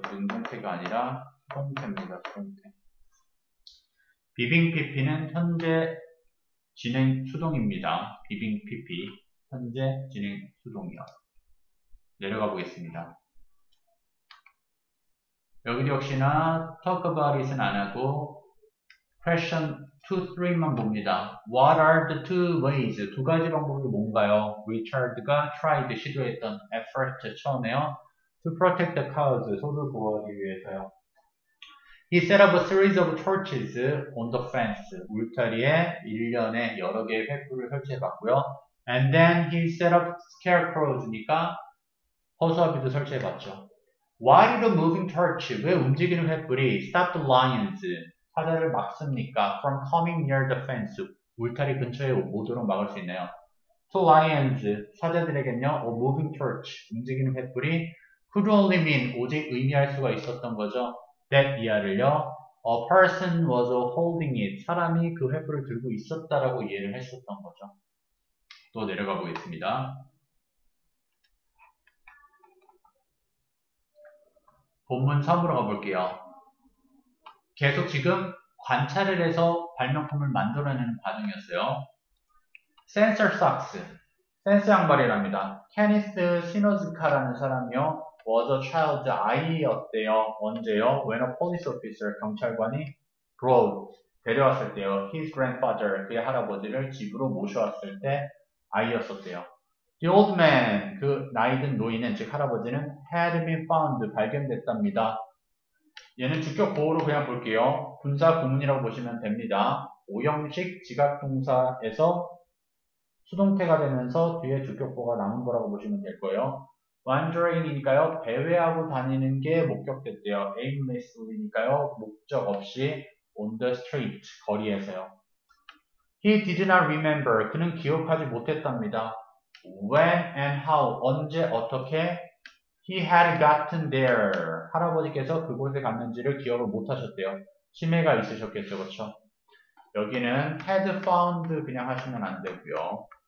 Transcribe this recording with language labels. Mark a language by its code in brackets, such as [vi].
[ko] 능동태가 아니라 수동태입니다. 수동태. 비빙 PP는 현재 진행 수동입니다. 비빙 PP, 현재 진행 수동이요. 내려가 보겠습니다. 여기도 역시나 talk about it은 안 하고 question 2, 3만 봅니다. [en] What are the two ways? [ko] 두 가지 방법이 뭔가요? Richard가 tried, 시도했던 [en] at first, [ko] 처음에요. [en] To protect the cows, [ko] 소를 보호하기 위해서요. [en] He set up a series of torches on the fence. [ko] 울타리에 일련의 여러 개의 횃불을 설치해봤고요. [en] And then he set up scarecrows니까 [ko] 허수아비도 설치해봤죠. [en] Why did the moving torch, [ko] 왜 움직이는 횃불이 [en] stop the lions, [ko] 사자를 막습니까? [en] From coming near the fence, [ko] 울타리 근처에 오도록 막을 수 있나요? [en] To lions, [ko] 사자들에겐요, [en] a moving torch, [ko] 움직이는 횃불이 [en] could only mean, [ko] 오직 의미할 수가 있었던 거죠. that 이하를요, [en] a person was holding it, [ko] 사람이 그 횃불을 들고 있었다라고 이해를 했었던 거죠. 또 내려가 보겠습니다. 본문 3으로 가볼게요. 계속 지금 관찰을 해서 발명품을 만들어내는 과정이었어요. 센서 삭스, 센서 양말이랍니다. 케니스 시노즈카라는 사람이요. was a child, 아이였대요. 언제요? [en] When a police officer, [ko] 경찰관이 [en] brought, [ko] 데려왔을 때요. [en] His grandfather, [ko] 그의 할아버지를 집으로 모셔왔을 때 아이였었대요. [en] The old man, [ko] 그 나이든 노인은, 즉 할아버지는 [en] had been found, [ko] 발견됐답니다. 얘는 주격 보호로 그냥 볼게요. 분사 구문이라고 보시면 됩니다. 오형식 지각동사에서 수동태가 되면서 뒤에 주격 보호가 남은 거라고 보시면 될 거예요. wandering이니까요. 배회하고 다니는 게 목격됐대요. aimlessly니까요. 목적 없이 [en] on the street, [ko] 거리에서요. [en] He did not remember, [ko] 그는 기억하지 못했답니다. [en] When and how, [ko] 언제 어떻게 [en] he had gotten there, [ko] 할아버지께서 그곳에 갔는지를 기억을 못하셨대요. 치매가 있으셨겠죠, 그렇죠? 여기는 had found 그냥 하시면 안 되고요.